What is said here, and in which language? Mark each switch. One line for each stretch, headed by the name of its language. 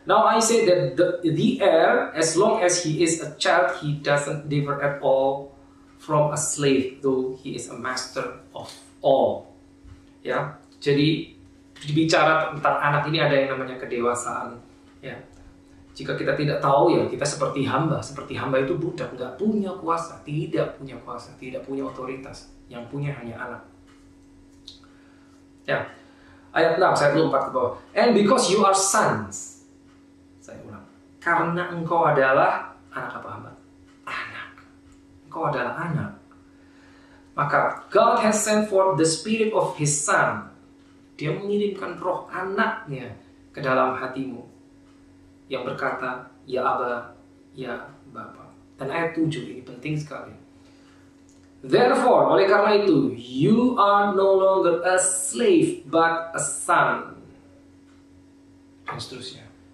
English: Now I say that the heir, as long as he is a child, he doesn't differ at all from a slave, though he is a master of all.
Indonesian: Ya, jadi bicara tentang anak ini ada yang namanya kedewasaan. Ya, jika kita tidak tahu ya kita seperti hamba. Seperti hamba itu budak, nggak punya kuasa, tidak punya otoritas. Yang punya hanya anak. Ya, ayat 6 saya belum 4 ke bawah.
English: And because you are sons.
Indonesian: Saya ulang. Karena engkau adalah anak apa hamba? Anak. Engkau adalah anak.
English: Maka God has sent forth the spirit of His Son.
Indonesian: Dia mengirimkan roh anaknya ke dalam hatimu. Yang berkata, ya Aba, ya Bapa. Dan ayat 7 ini penting sekali.
English: Therefore,
Indonesian: oleh karena itu,
English: you are no longer a slave, but a son.
Indonesian: Dan seterusnya.